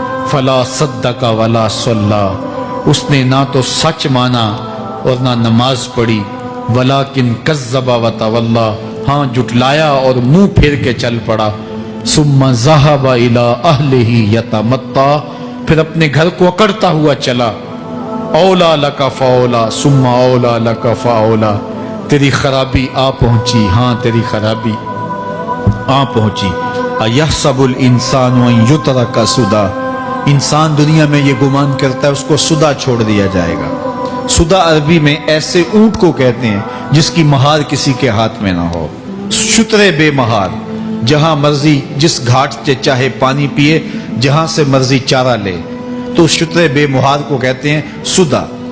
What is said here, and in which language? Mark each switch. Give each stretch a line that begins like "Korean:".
Arabic: فَلَا صَدَّقَ وَلَا صَلَّىٰ.
Urdu: اس نے نہ تو سچ مانا اور نہ نماز پڑھی.
Arabic: وَلَٰكِنْ كَذَّبَ وَتَوَلَّىٰ.
Urdu: ہاں جھٹلایا اور منہ پھیر کے چل پڑا.
Arabic: ثُمَّ ذَهَبَ إِلَىٰ أَهْلِهِ يَتَمَطَّىٰ.
Urdu: پھر اپنے گھر کو اکڑتا ہوا چلا.
Arabic: اولا لک فاولا ثم اولا لک فاولا.
Urdu: تیری خرابی آ پہنچی, ہاں تیری خرابی آ پہنچی.
Arabic: اَيَحْسَبُ الْإِنسَانُ أَن يُتْرَكَ سُدًى.
Urdu: انسان دنیا میں یہ گمان کرتا ہے اس کو سدا چھوڑ دیا جائے گا. سدا عربی میں ایسے اونٹ کو کہتے ہیں جس کی مہار کسی کے ہاتھ میں نہ ہو. شترے بے مہار, جہاں مرضی جس گھاٹ سے چاہے پانی پیے, جہاں سے مرضی چارہ لے, تو شترے بے مہار کو کہتے ہیں سدا.